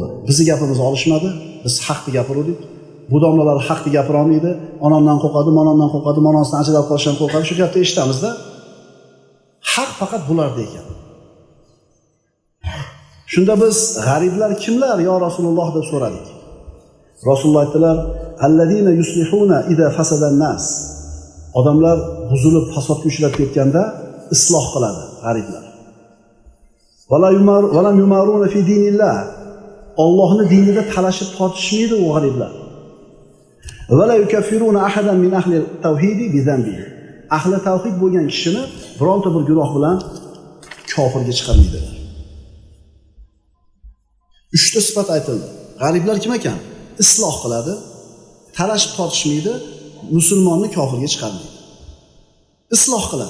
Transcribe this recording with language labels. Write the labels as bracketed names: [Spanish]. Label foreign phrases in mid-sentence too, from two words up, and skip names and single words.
[Uzbek] Bizni gapimizni olishmadi, biz haqni gapirdik. Bu domlalar haqni gapira olmaydi, onamdan qo'rqadi, onasidan ajralib qolishdan qo'rqadi. Shu gapni eshitamizda haq faqat bularda ekan. Shunda biz g'ariblar kimlar yo Rasululloh deb so'radik. Rasululloh aytdilar: [Arabic] "الذين يصلحون إذا فسد الناس." [Uzbek] Odamlar buzilib fasodga uchrab ketganda isloh qiladi g'ariblar. [Arabic] ولا يمارون في دين الله. [Uzbek] Allohning dinida talashib tortishmaydi u g'ariblar. [Arabic] ولا يكفرون أحدا من أهل التوحيد بذنب. [Uzbek] Ahli tawhid bo'lgan kishini bironta bir gunoh bilan kofirga chiqarmaydilar. 3 ta sifat aytildi. G'ariblar kim ekan? Isloh qiladi, talashib tortishmaydi, musulmonni kofirga chiqarmaydi. Isloh qiladi.